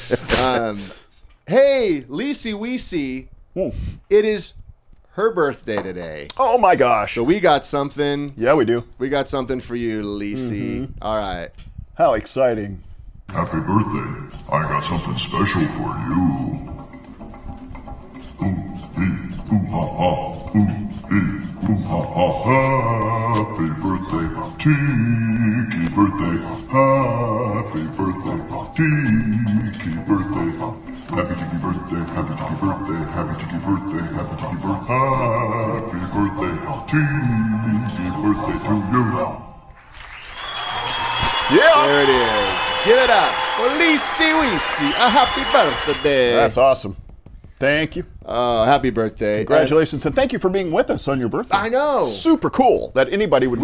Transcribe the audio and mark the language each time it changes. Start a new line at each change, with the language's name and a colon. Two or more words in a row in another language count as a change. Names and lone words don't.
English: Hey, Lisi Weesey, it is her birthday today. Oh my gosh. So we got something. Yeah, we do. We got something for you, Lisi. All right. How exciting. Happy birthday. I got something special for you. Ooh, ee, ooh, ha, ha. Ooh, ee, ooh, ha, ha. Happy birthday, Tiki birthday. Happy birthday, Tiki birthday. Happy Tiki birthday, happy Tiki birthday, happy Tiki birthday, happy Tiki birthday. Happy birthday, Tiki birthday to you. Yeah. There it is. Give it up for Lisi Weesey. A happy birthday. That's awesome. Thank you. Oh, happy birthday. Congratulations, and thank you for being with us on your birthday. I know. Super cool that anybody would